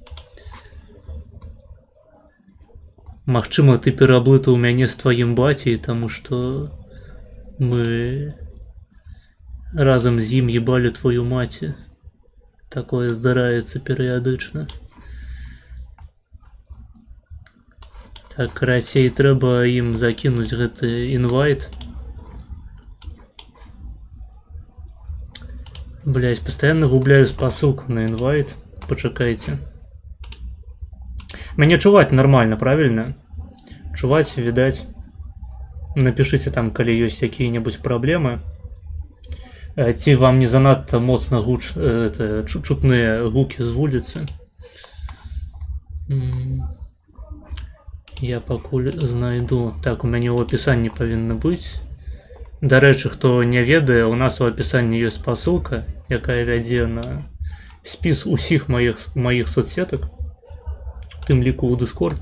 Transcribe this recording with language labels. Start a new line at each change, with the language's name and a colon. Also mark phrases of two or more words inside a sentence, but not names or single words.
Belarusian: Магчыма, ты пераблытаў мяне з тваім бацей, таму што мы разам з ім ебалі твою маці. Такое здараецца перыядычна. Так, карацей, трэба ім закінуць гэты інвайт.
Russian: Блять, постоянно губляю посылку на инвайт.
Ukrainian: Почекайте.
Russian: Меня чувать нормально, правильно? Чувать, видать. Напишите там, коли есть какие-нибудь проблемы.
Belarusian: Ці вам не занадто моцно чутные гуки з вулицы. Я пакуль знайду. Так, у мяне ў апісанні павінна быць. Дарэчы, хто не ведае, у нас у апісанні ёсць спасылка, якая вядзе на спіс усіх маіх соцсетак, тым ліку ў Discord.